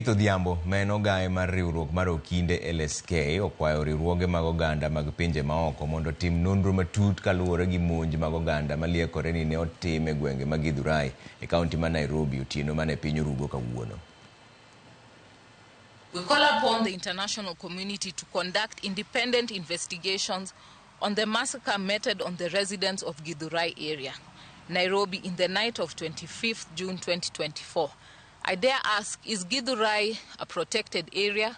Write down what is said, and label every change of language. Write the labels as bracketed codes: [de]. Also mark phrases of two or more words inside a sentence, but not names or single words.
[luo] Odhiambo meno gae mar riwruok mar Okinde LSK okwayo riwruoge mag oganda mag pinje maoko mondo tim nonro matut kaluwore gi monj mag oganda maliekore ni ne otim e gwenge mag Githurai e kaunti ma Nairobi otieno mane piny orugo kawuono. [en] We call upon the international community to conduct independent investigations on the massacre meted on the residents of Githurai area, Nairobi, in the night of 25th June 2024. I dare ask, is Githurai a protected area?